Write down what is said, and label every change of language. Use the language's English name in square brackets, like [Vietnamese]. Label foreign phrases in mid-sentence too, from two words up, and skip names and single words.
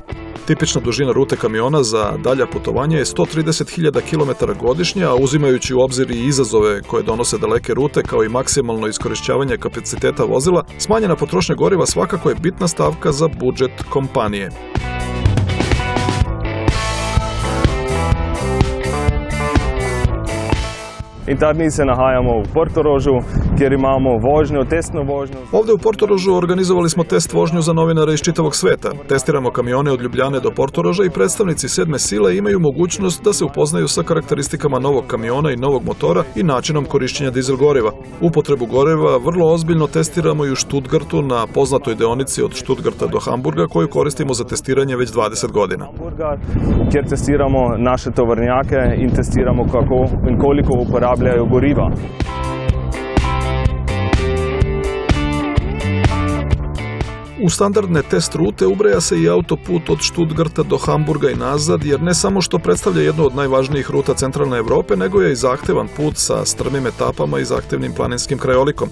[Serbian] Tipična dužina rute kamiona za dalja putovanja je 130.000 km godišnje, a uzimajući u obzir i izazove koje donose daleke rute kao i maksimalno iskorišćavanje kapaciteta vozila, smanjena potrošnja goriva svakako je bitna stavka za budžet kompanije. [Slovenian] In ta dni se nahajamo v Portorožu, kjer imamo vožnjo, testno vožnjo. [Serbian] Ovde u Portorožu organizovali smo test vožnju za novinare iz čitavog sveta. Testiramo kamione od Ljubljane do Portoroža i predstavnici sedme sile imaju mogućnost da se upoznaju sa karakteristikama novog kamiona i novog motora i načinom korišćenja dizel goriva. Upotrebu goriva vrlo ozbiljno testiramo i u Stuttgartu na poznatoj deonici od Stuttgarta do Hamburga koju koristimo za testiranje već 20 godina. [Slovenian] Kjer testiramo naše tovornjake in testiramo kako in koliko uporabljajo goriva. [Serbian] U standardne test rute ubraja se i autoput od Stuttgarta do Hamburga i nazad, jer ne samo što predstavlja jednu od najvažnijih ruta centralne Evrope, nego je i zahtevan put sa strmim etapama i zahtevnim planinskim krajolikom.